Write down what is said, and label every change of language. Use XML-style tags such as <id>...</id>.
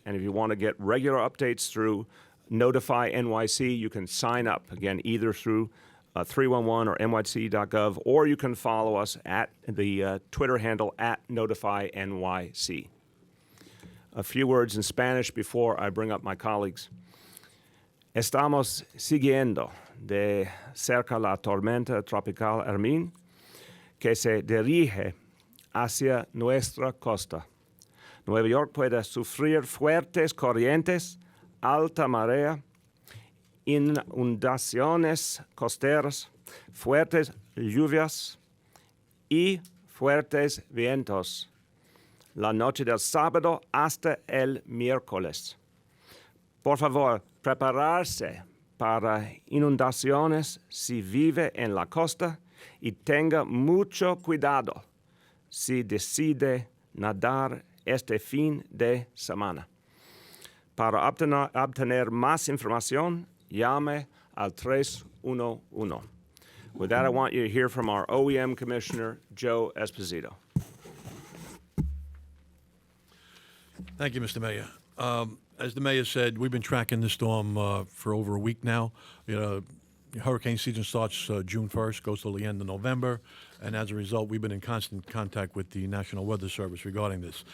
<en>And if you want to get regular updates through Notify NYC, you can sign up, again, either through 311 or nyc.gov, or you can follow us at the Twitter handle at NotifyNYC. a few words in Spanish before I bring up my colleagues.</en> <es>Estamos siguiendo de cerca la tormenta tropical Hermín, que se dirige hacia nuestra costa. Nueva York puede sufrir fuertes corrientes, alta marea, inundaciones costeras, fuertes lluvias y fuertes vientos la noche del sábado hasta el miércoles. Por favor, prepararse para inundaciones si vive en la costa y tenga mucho cuidado si decide nadar este fin de semana. Para obtener más información, llame al 311.</es> <en>With that, I want you to hear from our OEM Commissioner, Joe Esposito. Thank you, Mr. Mayor. As the mayor said, we've been tracking this storm for over a week now. Hurricane season starts June 1st, goes till the end of November, and as a result, we've been in constant contact with the National Weather Service regarding this.</en>